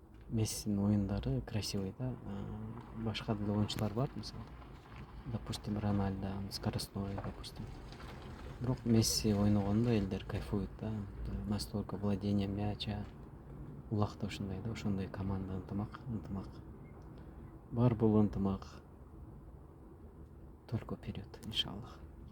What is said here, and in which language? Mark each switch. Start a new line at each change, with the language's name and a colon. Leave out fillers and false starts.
Kyrgyz: Мессинин оюндары
Russian: красивый
Kyrgyz: да. Башка деле оюнчулар бар мисалы.
Russian: Допустим,
Kyrgyz: Рональдо
Russian: скоростной, допустим.
Kyrgyz: Бирок Месси ойногондо элдер
Russian: кайфует
Kyrgyz: да.
Russian: Настолько владение мяча.
Kyrgyz: Улакта ушундай да, ошондой команда ынтымак. Бар бул ынтымак.
Russian: Только вперед,
Kyrgyz: иншаллах.